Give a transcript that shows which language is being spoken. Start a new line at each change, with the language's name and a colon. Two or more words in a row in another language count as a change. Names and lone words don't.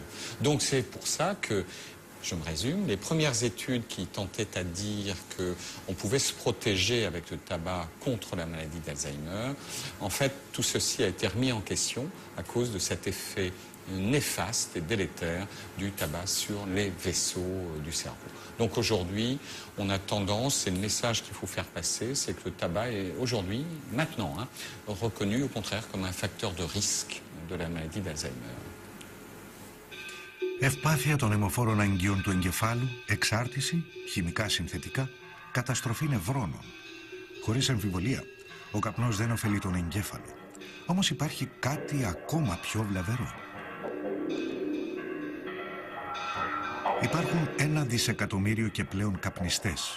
French: Donc c'est pour ça que, je me résume, les premières études qui tentaient à dire qu'on pouvait se protéger avec le tabac contre la maladie d'Alzheimer, en fait tout ceci a été remis en question à cause de cet effet néfaste et délétère du tabac sur les vaisseaux du cerveau. Donc aujourd'hui, on a tendance, c'est le message qu'il faut faire passer, c'est que le tabac est aujourd'hui, maintenant, reconnu au contraire comme un facteur de risque de la maladie d'Alzheimer.
Greek: Ευπάθεια των αιμοφόρων αγγείων του εγκεφάλου, εξάρτηση, χημικά συνθετικά, καταστροφή νευρώνων. Χωρίς αμφιβολία, ο καπνός δεν ωφελεί τον εγκέφαλο. Όμως υπάρχει κάτι ακόμα πιο βλαβερό. Υπάρχουν 1 δισεκατομμύριο και πλέον καπνιστές.